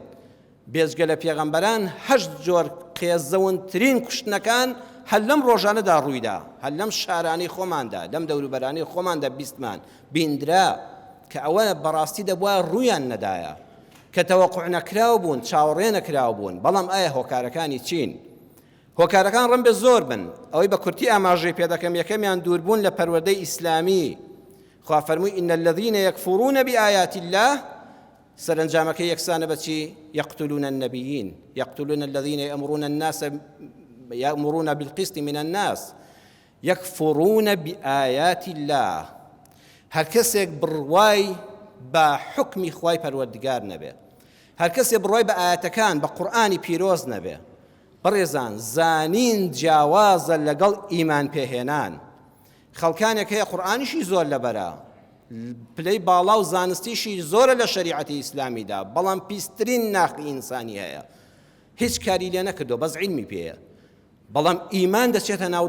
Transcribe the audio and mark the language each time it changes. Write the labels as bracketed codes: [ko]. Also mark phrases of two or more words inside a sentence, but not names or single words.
[ckb] بێجگە لە پێغەمبەران 8 جۆر قێزەونترین کوشتنەکان هەر لەم ڕۆژانەدا ڕوویدا، هەر لەم شارانەی خۆماندا، لەم دەوروبەرانەی خۆماندا بیستمان بیندرا کە ئەوە بەڕاستی دەبووە ڕوویان نەدایە، کە تەوەقوع نەکراو بوون، چاوەڕێ نەکراو بوون. بەڵام ئایا هۆکارەکانی چین؟ هۆکارەکان ڕەن بێ زۆر بن ئەوەی بە کورتی ئاماژەی پێ دەکەم یەکەمیان دووربوون لە پەروەردەی ئیسلامی خوا فەرمووی [ar] ئین الذین یەکفورون بآیات الله [ckb] سەرنجامەکەی یەکسانە بەچی [ar] یقتلون النبیین یقتلون الذین یأمرون الناس يأمرون بالقسط من الناس يكفرون بآيات الله [ckb] هر کەسێک بڕوای بە حکمی خوای پەروەردگار نەبێ هەر کەسێک بڕوای بە ئاەتەکان بە قورئانی پیرۆز نەبێ بەڕێزان زانین جیاوازە لەگەڵ ئیمان پێهێنان خەڵکانێک هەیە قورئانیشی زۆر لەبەرە پلەی باڵا و زانستیشی زۆرە لە شەریعەتی ئیسلامیدا بەڵام پیسترین ناقی ئینسانی هەیە هیچ کاری لێ نەکردو بەس عیلمی پێیە بەڵام ئیمان دەچێتە ناو